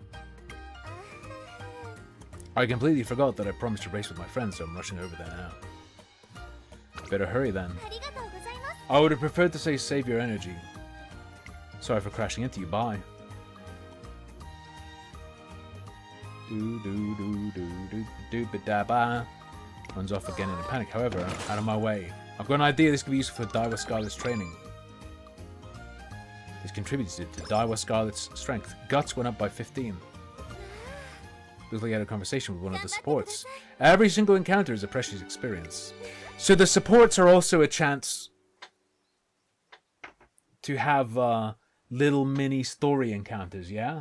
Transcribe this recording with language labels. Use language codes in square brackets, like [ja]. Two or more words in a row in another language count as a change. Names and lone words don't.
[en] I completely forgot that I promised to race with my friends, so I'm rushing over there now. Better hurry then. I would have preferred to say save your energy. Sorry for crashing into you, bye. Do-do-do-do-do-do-ba-da-ba. Runs off again in a panic, however, out of my way. I've got an idea this could be useful for Daiwa Scarlet's training. This contributed to Daiwa Scarlet's strength. Guts went up by 15. Looks like I had a conversation with one of the supports. Every single encounter is a precious experience. So the supports are also a chance to have little mini story encounters, yeah?